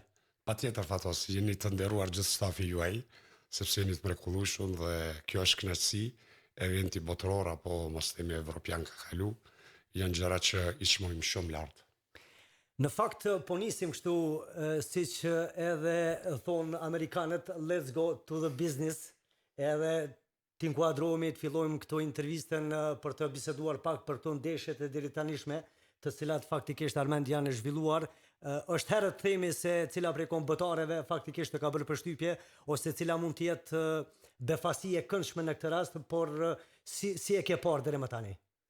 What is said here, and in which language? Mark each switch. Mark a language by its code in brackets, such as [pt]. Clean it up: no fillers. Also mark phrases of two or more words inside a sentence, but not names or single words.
[sq] Patjetër, Fatos, jeni të nderuar gjithë stafi juaj, sepse jeni të mrekullueshëm dhe kjo është kënaqësi. Eventi botror apo mos themi evropian ka kalu, janë gjëra që i çmojmë shumë lart. Në fakt po nisim kështu siç edhe thon amerikanët, [en] let's go to the business, [sq] edhe t'inkuadrohemi, të fillojmë këto intervistën për të biseduar pak për këto ndeshjet e deri tanishme, të cilat faktikisht Armend janë zhvilluar. Është herë të themi se cila prej kombëtareve faktikisht të ka bërë përshtypje, ose cila mund të jetë befasi e këndshme në këtë rast, por si e ke parë deri më tani?